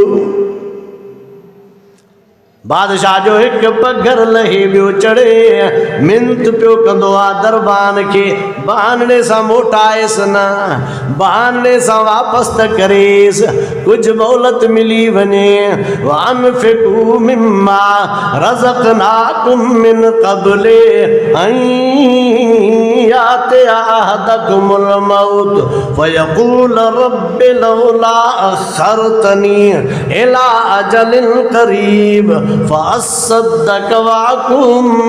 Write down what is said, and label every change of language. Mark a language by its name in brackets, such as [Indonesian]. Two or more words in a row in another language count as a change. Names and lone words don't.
[Sindhi] बादशाह जो एक पघर लहे ॿियो चढ़े मिनत पियो कंदो आहे दरबान खे बहाने सां मोटाएसि न बहाने सां वापसि त करेसि कुझु मोहलत मिली वञे [Arabic] وأنفقوا مما رزقناكم من قبل أن يأتي أحدكم الموت فيقول رب لولا أخرتني إلى أجل قريب فأصدق وأكن